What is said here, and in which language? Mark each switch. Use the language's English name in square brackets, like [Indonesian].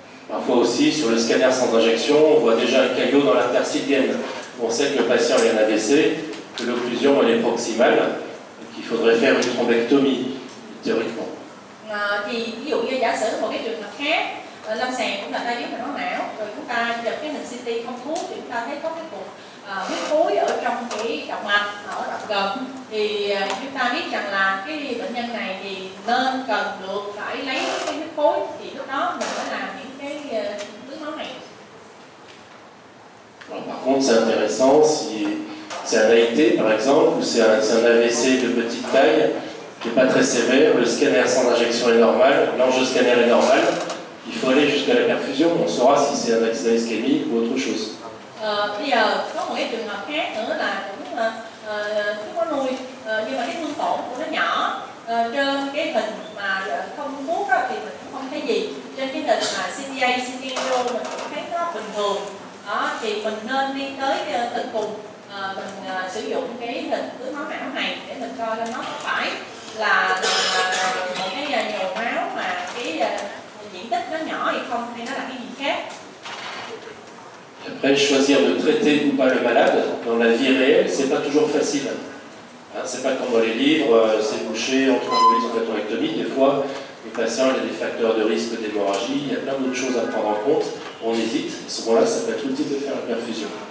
[French] Parfois aussi, sur le scanner sans injection, on voit déjà un caillot dans l'interstitienne. On sait que le patient a un AVC, que l'occlusion elle est proximale, et qu'il faudrait faire une thrombectomie, théoriquement. [Vietnamese] Thì ví dụ như giả sử một cái trường hợp khác, lâm sàng cũng là tai biến mạch máu não. Rồi chúng ta chụp cái hình CT không thuốc thì chúng ta thấy có cái cục huyết khối ở trong cái động mạch, ở động gần. Thì chúng ta biết rằng là cái bệnh nhân này thì nên cần được phải lấy cái huyết khối, thì lúc đó mình mới làm những cái tưới máu này. [French] Par contre, c'est intéressant si c'est un AIT par exemple, ou c'est un AVC de petite taille qui n'est pas très sévère, le scanner sans injection est normal, l'angioscanner est normal, il faut aller jusqu'à la perfusion, on saura si c'est un accident ischémique ou autre chose. [Vietnamese] Bây giờ có một cái trường hợp khác nữa là cũng không có nuôi, nhưng mà cái thương tổn của nó nhỏ. Trên cái hình mà không thuốc đó thì mình cũng không thấy gì. Trên cái hình mà CTA, CTO mình cũng thấy nó bình thường. Đó, thì mình nên đi tới tận cùng, mình sử dụng cái hình tưới máu não này để mình coi nó có phải là một cái nhồi máu mà cái diện tích nó nhỏ hay không, hay nó là cái gì khác. [French] Après, choisir de traiter ou pas le malade dans la vie réelle, c'est pas toujours facile. Hein, c'est pas comme dans les livres, c'est bouché, on trouve une hépatorectomie. Des fois, les patients ont des facteurs de risque d'hémorragie, il y a plein d'autres choses à prendre en compte. On hésite, à ce moment-là, ça peut être utile de faire la perfusion.